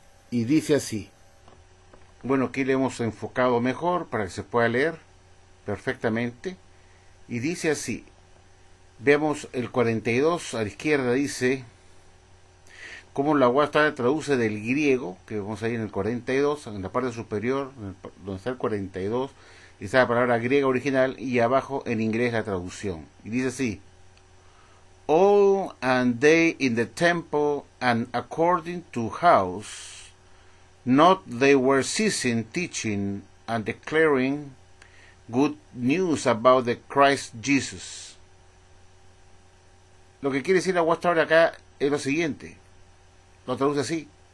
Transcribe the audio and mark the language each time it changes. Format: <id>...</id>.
<es>Y dice así. Bueno, aquí le hemos enfocado mejor para que se pueda leer perfectamente. Y dice así. Veamos el 42, a la izquierda dice, cómo la Watchtower traduce del griego, que vamos ahí en el 42, en la parte superior, donde está el 42, está la palabra griega original, y abajo en inglés la traducción. Y dice así,</es> <en>all and they in the temple and according to house, not they were ceasing teaching and declaring good news about the Christ Jesus.</en> <es>Lo que quiere decir la Watchtower acá es lo siguiente. Lo traduce así.</es>